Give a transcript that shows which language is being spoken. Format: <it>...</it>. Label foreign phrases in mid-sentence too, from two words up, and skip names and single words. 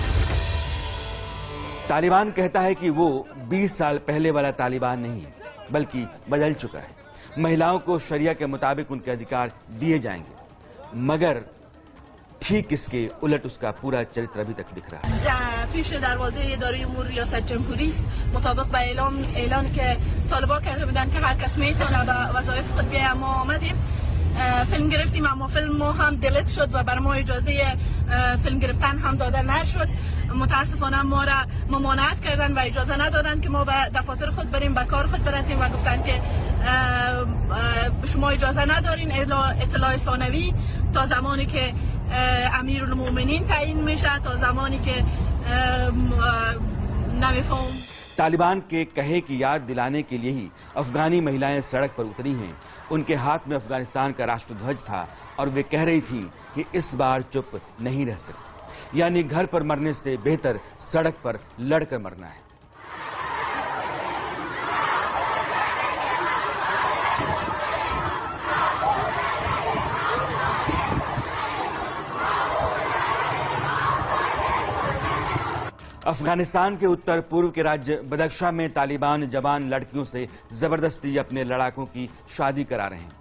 <hi>तालिबान कहता है कि वो 20 साल पहले वाला तालिबान नहीं है, बल्कि बदल चुका है. महिलाओं को शरिया के मुताबिक उनके अधिकार दिए जाएंगे, मगर ठीक इसके उलट उसका पूरा चरित्र अभी तक दिख रहा है.</hi> <fa>پیش دروازه اداره امور ریاست جمهوری است. مطابق با اعلان که طالبان کرده بودن که هر کس میتونه به وظایف خود بیاید، ما آمدیم فیلم گرفتیم، اما فیلم ما هم دلیت شد و بر ما اجازه فیلم گرفتن هم داده نشد. متاسفانه ما را ممانعت کردن و اجازه ندادن که ما به دفاتر خود بریم، به کار خود برسیم و گفتن که شما اجازه ندارین اطلاع ثانوی تا زمانی که امیرالمومنین تعیین میشه، تا زمانی که نمیفهم.</fa> <hi>तालिबान के कहे की याद दिलाने के लिए ही अफगानी महिलाएं सड़क पर उतरी हैं. उनके हाथ में अफगानिस्तान का राष्ट्रध्वज था और वे कह रही थीं कि इस बार चुप नहीं रह सकती. यानी घर पर मरने से बेहतर सड़क पर लड़कर मरना है. अफगानिस्तान के उत्तर पूर्व के राज्य बदख्शा में तालिबान जवान लड़कियों से जबरदस्ती अपने लड़ाकों की शादी करा रहे हैं.</hi>